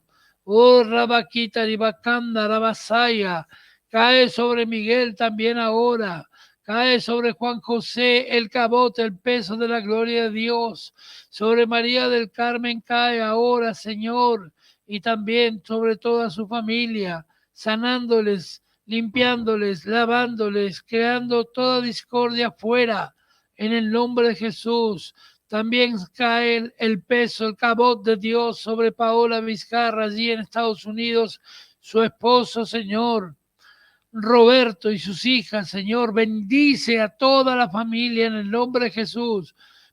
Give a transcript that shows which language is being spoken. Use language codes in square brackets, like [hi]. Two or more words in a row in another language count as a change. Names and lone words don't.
[es] Oh, Rabaquita, Ribacanda, Rabasaya. Cae sobre Miguel también ahora. Cae sobre Juan José el Kabot, el peso de la gloria de Dios. Sobre María del Carmen cae ahora, Señor. Y también sobre toda su familia, sanándoles, limpiándoles, lavándoles, creando toda discordia fuera. En el nombre de Jesús. También cae el peso, el Kabot de Dios sobre Paola Vizcarra allí en Estados Unidos. Su esposo, Señor. Roberto y sus hijas, Señor, bendice a toda la familia en el nombre de Jesús.